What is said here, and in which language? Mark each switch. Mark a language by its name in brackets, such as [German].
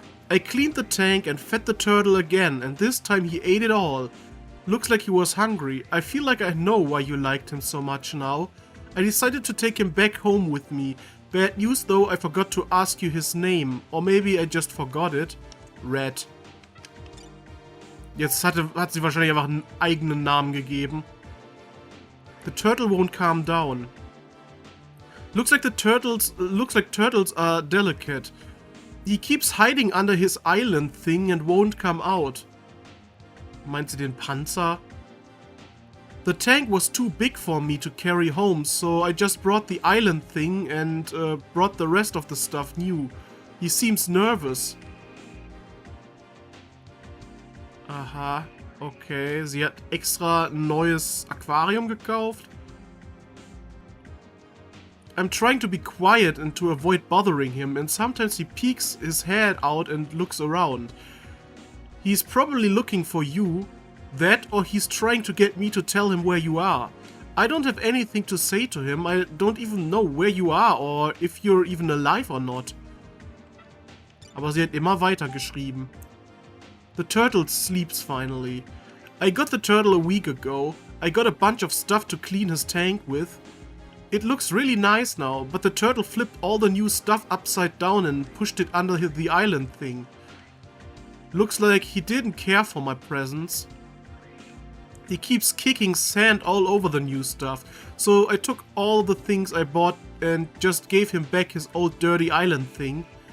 [English] I cleaned the tank and fed the turtle again, and this time he ate it all. Looks like he was hungry. I feel like I know why you liked him so much now. I decided to take him back home with me. Bad news though, I forgot to ask you his name. Or maybe I just forgot it. Red. [German] Jetzt hat sie wahrscheinlich einfach einen eigenen Namen gegeben. [English] The turtle won't calm down. Looks like turtles are delicate. He keeps hiding under his island thing and won't come out. [German] Meint sie den Panzer? [English] The tank was too big for me to carry home, so I just brought the island thing and brought the rest of the stuff new. He seems nervous. Aha, okay. [German] Sie hat extra ein neues Aquarium gekauft. [English] I'm trying to be quiet and to avoid bothering him, and sometimes he peeks his head out and looks around. He's probably looking for you, that, or he's trying to get me to tell him where you are. I don't have anything to say to him, I don't even know where you are or if you're even alive or not. [German] Aber sie hat immer weiter geschrieben. [English] The turtle sleeps finally. I got the turtle a week ago. I got a bunch of stuff to clean his tank with. It looks really nice now, but the turtle flipped all the new stuff upside down and pushed it under the island thing. Looks like he didn't care for my presents. He keeps kicking sand all over the new stuff, so I took all the things I bought and just gave him back his old dirty island thing.